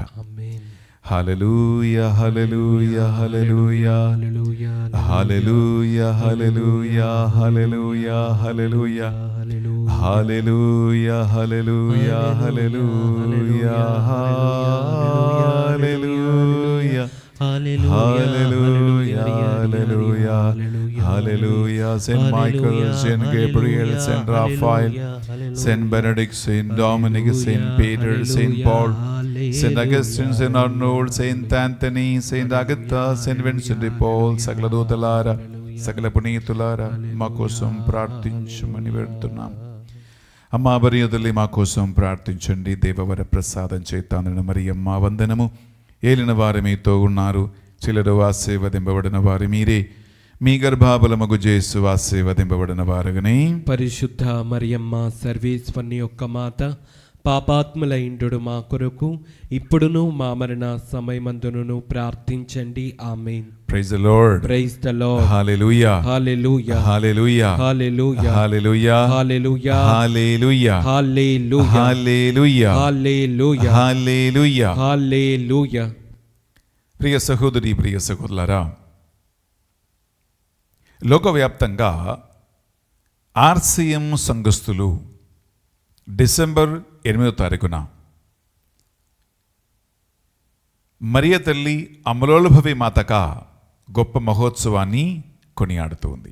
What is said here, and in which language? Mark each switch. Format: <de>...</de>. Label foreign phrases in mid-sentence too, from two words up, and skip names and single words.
<te>హల్లెలూయా, హల్లెలూయా, హల్లెలూయా, హల్లెలూయా, హల్లెలూయా, హల్లెలూయా, హల్లెలూయా, హల్లెలూయా, హల్లెలూయా, హల్లెలూయా, హల్లెలూయా,</te> <en>hallelujah, hallelujah, hallelujah. Saint Michael, Saint Gabriel, Saint Raphael, Saint Benedict, Saint Dominic, Saint Peter, Saint Paul, Saint Augustine, Saint Arnold, Saint Anthony, Saint Agatha, Saint Vincent de Paul,</en> <te>సకల దూతలారా, సకల పునీతులారా మా కోసం ప్రార్థించమని వేడుతున్నాం. అమ్మా మరియ తల్లి మా కోసం ప్రార్థించండి. దేవవర ప్రసాదం చేతాను మరియమ్మ వందనము. ఏలిన వారు మీతో ఉన్నారు, చిలరు ఆశీర్వదింపబడిన వారు మీరే, మీ గర్భాబలమగు జేసు ఆశీర్వదింపబడిన వారుగానే. పరిశుద్ధ మరియమ్మ సర్వేశ్వరుని యొక్క మాత, పాపాత్ములైండు మా కొరకు ఇప్పుడును మా మరణ సమయమందును ప్రార్థించండి. ఆమేన్.</te> <en>Praise the Lord. Praise the Lord.</en> <te>హల్లెలూయా, హల్లెలూయా, హల్లెలూయా, హల్లెలూయా, హల్లెలూయా, హల్లెలూయా, హల్లెలూయా, హల్లెలూయా, హల్లెలూయా, హల్లెలూయా, హల్లెలూయా. ప్రియ సహోదరి, ప్రియ సహోదరులారా, లోకవ్యాప్తంగా ఆర్సిఎం సంఘస్థులు డిసెంబర్ 8వ తారీఖున మరియ తల్లి అమలోద్భవి మాతగా గొప్ప మహోత్సవాన్ని కొనియాడుతుంది.</te>